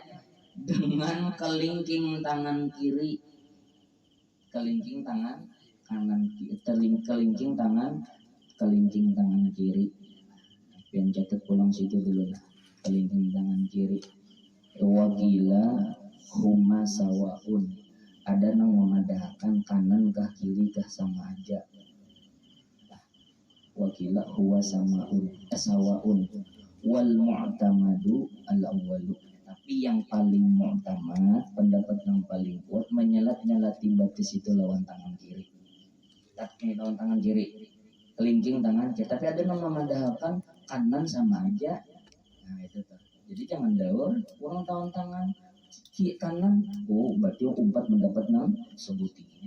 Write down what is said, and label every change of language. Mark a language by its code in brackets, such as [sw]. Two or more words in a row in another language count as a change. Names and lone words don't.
[id] Dengan kelingking tangan kiri, kelingking tangan kanan, kelingking tangan kiri. [bjn] Yang catat pulang situ dulu lah. Kelingking tangan kiri. [ar] Wakila huma sawaun, [bjn] ada yang memadahkan kanan kah kiri kah sama aja. [ar] Wakila huwa sawaun wal mu'tamadu al awwalu, [bjn] tapi yang paling mu'tamad, pendapat yang paling kuat, menyelat-nyelati batis itu lawan tangan kiri. Tapi lawan tangan kiri, kelingking tangan kiri, tapi ada yang memadahkan kanan sama aja. Nah itu tuh. Jadi jangan daur kurang tahun tangan kiri kanan, berarti umpat mendapat nang sebutinya.